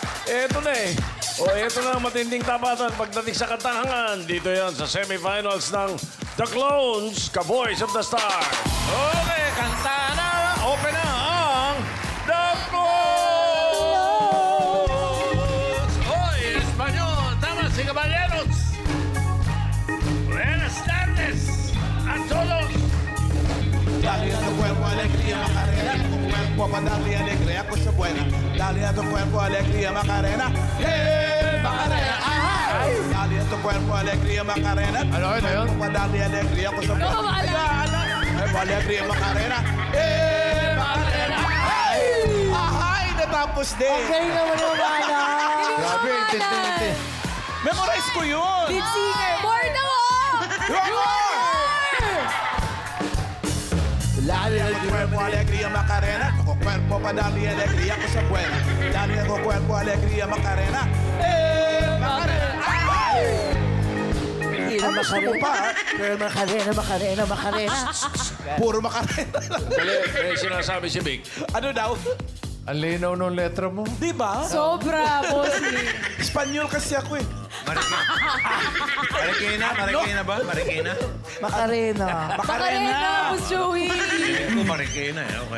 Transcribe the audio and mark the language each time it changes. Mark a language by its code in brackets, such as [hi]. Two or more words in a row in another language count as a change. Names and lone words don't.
[tl] Eto na eh. O, eto na ang matinding tapatan pagdating sa katangan. Dito yan sa semifinals ng The Clones, Ka-Boys of the Stars. Okay, kanta na. Open na ang The Clones. [es] Hoy, Espanyol. Damas y caballeros. Buenas tardes a todos. Dale a tu cuerpo alegría, Macarena. Tu cuerpo para darle alegría, cosa buena. Dale a tu cuerpo alegría, Macarena. ¡Hey, Macarena! ¡Ay! Dale a tu cuerpo alegría, Macarena. [tl] Ano yun? [es] Para darle alegría, cosa buena. Cuerpo alegría, Macarena. ¡Hey, Macarena! [tl] ¡Ay! ¡Ay! Natapos din. Okay naman yung mana. Grabe, intindi. Memorize ko yun. Lead singer. More na mo! [es] Dale a tu cuerpo alegría, Macarena. Tu cuerpo para darle alegría, cosa buena. Dale a tu cuerpo alegría, Macarena. ¡Eh, Macarena! ¡Ay! Macarena. [tl] Puro Macarena. Dali, may sinasabi si Vic. Ano daw? Ang linaw ng letra mo. Di ba? Sobra, bossy. Espanyol kasi ako eh. Marikina ba? Marikina? Macarena, Boss Joey. Ako Marikina eh. Okay.